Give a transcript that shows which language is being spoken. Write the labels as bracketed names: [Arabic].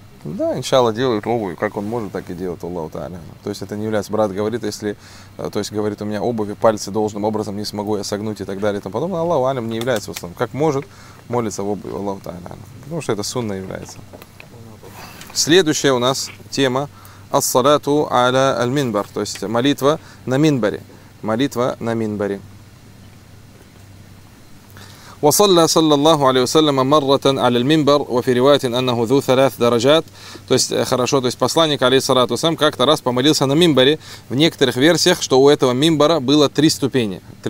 [Russian] Да, иншалла делают обувь, как он может, так и делает, Аллаху Та'аля. То есть это не является, брат говорит, если, то есть говорит, у меня обувь, пальцы должным образом не смогу я согнуть и так далее и тому подобное, Аллаху Алим не является в основном. Как может, молится в обуви, Аллаху Та'аля. Потому что это сунна является. Следующая у нас тема, ас-салату аля аль-минбар, то есть молитва на минбаре. Молитва на минбаре. [Arabic] وصلى صلى الله عليه وسلم مرة على المنبر وفي رواية أنه ذو ثلاث درجات. [Russian] То есть хорошо, то есть посланник алейхиссалату вассалям как-то раз помолился на мимбаре. В некоторых версиях, что у этого мимбара было три ступеньки.